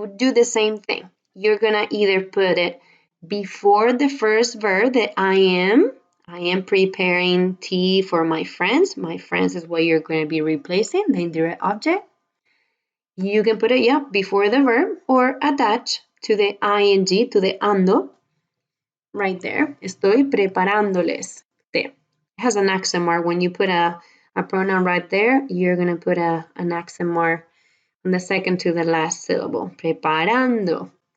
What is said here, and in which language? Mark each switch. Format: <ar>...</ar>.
<en>You would do the same thing. You're gonna either put it before the first verb, that I am preparing tea for my friends. My friends is what you're going to be replacing, the indirect object. You can put it, before the verb or attach to the ing, to the ando, right there.</en> <es>Estoy preparándoles té.</es> <en>It has an accent mark. When you put a pronoun right there, you're going to put an accent mark on the second to the last syllable.</en> <es>Preparándoles.</es>